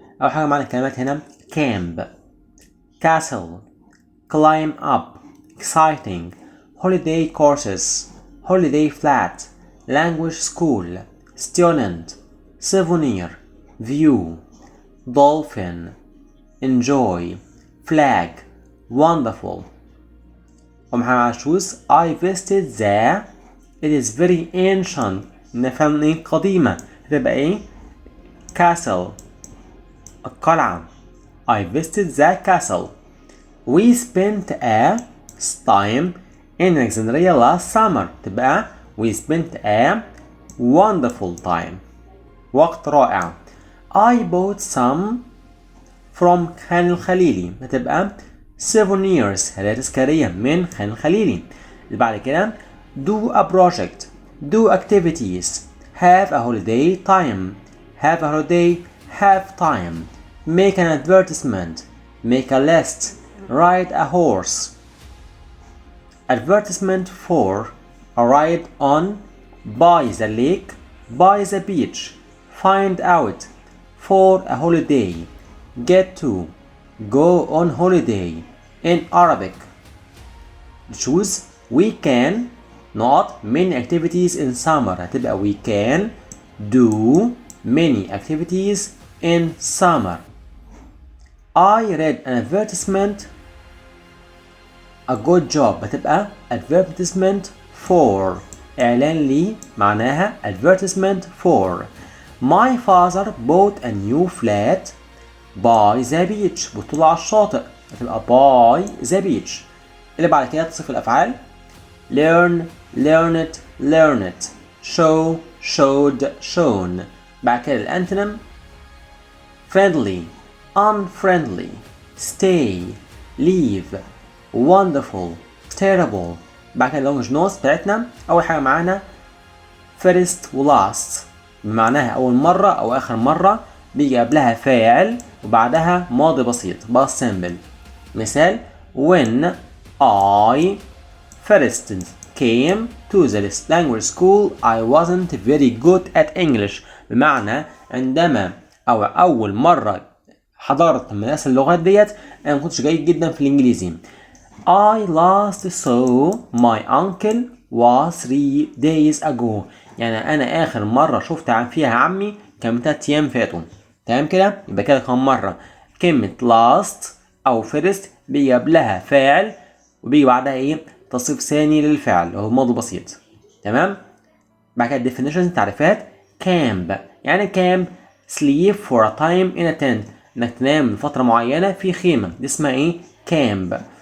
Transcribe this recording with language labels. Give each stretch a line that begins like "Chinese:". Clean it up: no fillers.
Arabic: أول حاجة معنا الكلمات هنا
English: camp, castle, climb up, exciting, holiday courses, holiday flat, language school, student, souvenir, view, dolphin, enjoy, flag, wonderful. ومعنا choose I visited the. It is very ancient.
Arabic: نفهم ايه قديمة هتبقى ايه castle القلعة.
English: I visited the castle. We spent a time in Alexandria last summer. تبقى we spent a wonderful time.
Arabic: وقت رائع.
English: I bought some from خان الخليلي.
Arabic: هتبقى souvenirs هدايا تذكارية من خان الخليلي. اللي بعد كده
English: do a project, do activities, have a holiday time, have a holiday, have time, make an advertisement, make a list, ride a horse. Advertisement for a ride on, by the lake, by the beach, find out, for a holiday, get to, go on holiday. In Arabic choose we can not many activities in summer. هتبقى we can do many activities in summer. I read an advertisement. A good job هتبقى advertisement for.
Arabic: إعلان لي معناها
English: advertisement for. My father bought a new flat by the beach.
Arabic: بتطلع على الشاطئ هتبقى
English: by the beach.
Arabic: اللي بعد كده تصف الأفعال
English: learn, learned, learned, show, showed, shown.
Arabic: بعد كده الأنتونيم
English: friendly, unfriendly, stay, leave, wonderful, terrible.
Arabic: بعد كده اللونج نوتس بتاعتنا أول حاجة معانا first و last بمعناها أول مرة أو آخر مرة بيجي قبلها فاعل وبعدها ماضي بسيط
English: past simple. مثال when I first came to the language school I wasn't very good at English.
Arabic: بمعنى عندما أو أول مرة حضرت مدرسة اللغات ديت أنا ما كنتش جيد جدا في الإنجليزي.
English: I last saw my uncle was 3 days ago.
Arabic: يعني أنا آخر مرة شفت فيها عمي كان من 3 أيام فاتوا. تمام كده؟ يبقى كده كم مرة كلمة last أو first بيجي قبلها فاعل وبيجي بعدها إيه؟ تصريف ثاني للفعل وهو ماضي بسيط. تمام؟ بعد كده definitions تعريفات camp يعني
English: camp sleep for a time in a tent
Arabic: إنك تنام لفترة معينة في خيمة دي اسمها إيه؟ camp.